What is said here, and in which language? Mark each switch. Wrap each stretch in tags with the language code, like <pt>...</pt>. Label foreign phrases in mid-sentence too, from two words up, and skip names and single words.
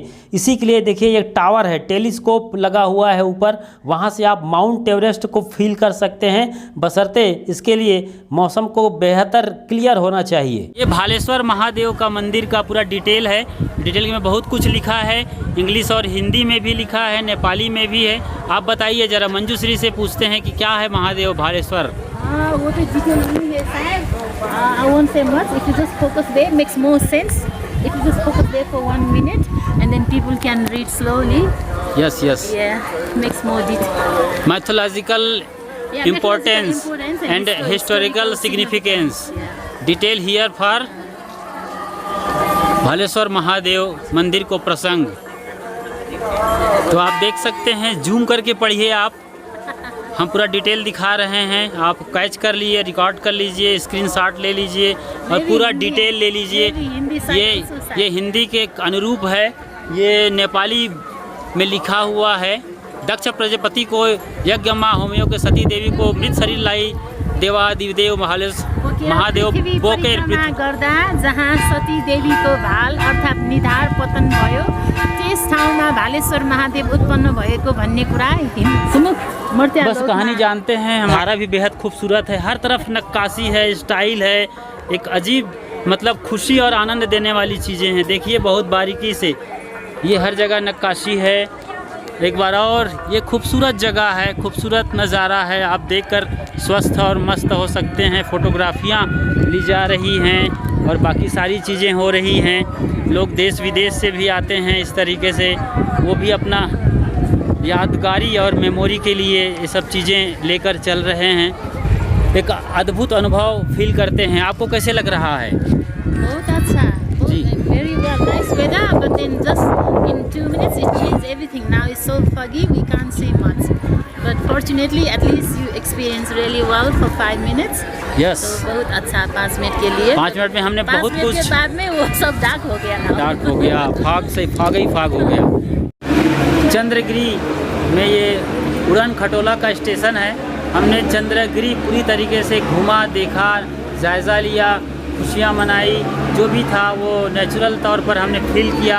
<hi>इसी के लिए देखिए एक टावर है, टेलीस्कोप लगा हुआ है ऊपर, वहाँ से आप माउंट एवरेस्ट को फील कर सकते हैं, बशर्ते इसके लिए मौसम को बेहतर क्लियर होना चाहिए। ये भालेश्वर महादेव का मंदिर का पूरा डिटेल है। डिटेल में बहुत कुछ लिखा है, इंग्लिश और हिंदी में भी लिखा है, नेपाली में भी है। आप बताइए जरा, मंजूश्री से पूछते हैं कि क्या है महादेव भालेश्वर। वो तो डिटेल नहीं है शायद।</hi> <en>I won't say much. If you just focus there, makes more sense. If you just focus there for 1 minute, and then people can read slowly. Yes, yes. Yeah, makes more detail. Mythological importance and historical significance. Detail here for</en> <ne>भालेश्वर महादेव मंदिर को प्रसंग।</ne> <hi>तो आप देख सकते हैं, जूम करके पढ़िए आप, हम पूरा डिटेल दिखा रहे हैं। आप कैच कर लीजिए, रिकॉर्ड कर लीजिए, स्क्रीनशॉट ले लीजिए और पूरा डिटेल ले लीजिए। ये हिंदी के अनुरूप है, ये नेपाली में लिखा हुआ है।</hi> <ne>दक्ष प्रजापति को यज्ञ माँ होमियो के सती देवी को मृत शरीर लाई देवादिदेव महादेव बोकेर गर्दा जहाँ सती देवीको भाल अर्थात् निधार पतन भयो, त्यस ठाउँमा भालेश्वर महादेव उत्पन्न भएको भन्ने कुरा</ne> <hi>बस कहानी जानते हैं। हमारा भी बेहद खूबसूरत है, हर तरफ नक्काशी है, स्टाइल है, एक अजीब मतलब खुशी और आनंद देने वाली चीज़ें हैं। देखिए बहुत बारीकी से ये हर जगह नक्काशी है। एक बार और ये खूबसूरत जगह है, खूबसूरत नज़ारा है, आप देखकर स्वस्थ और मस्त हो सकते हैं। फोटोग्राफियाँ ली जा रही हैं, और बाकी सारी चीज़ें हो रही हैं। लोग देश विदेश से भी आते हैं इस तरीके से, वो भी अपना यादगारी और मेमोरी के लिए ये सब चीज़ें लेकर चल रहे हैं। एक अद्भुत अनुभव फील करते हैं। आपको कैसे लग रहा है? बहुत अच्छा, जी।</hi> <en>very well, nice weather, but then just in 2 minutes it changed everything. Now it's so foggy, we can't see much. But fortunately, at least you experience really well for 5 minutes. यस,</en> <hi>तो बहुत अच्छा 5 मिनट के लिए। 5 मिनट में हमने 5 बहुत मिनट कुछ, के बाद में वो सब डार्क हो गया ना। डार्क हो गया, फाग से फाग ही फाग हो गया। चंद्रगिरी में ये उड़न खटोला का स्टेशन है। हमने चंद्रगिरी पूरी तरीके से घूमा, देखा, जायज़ा लिया, खुशियाँ मनाई, जो भी था वो नेचुरल तौर पर हमने फील किया।</hi>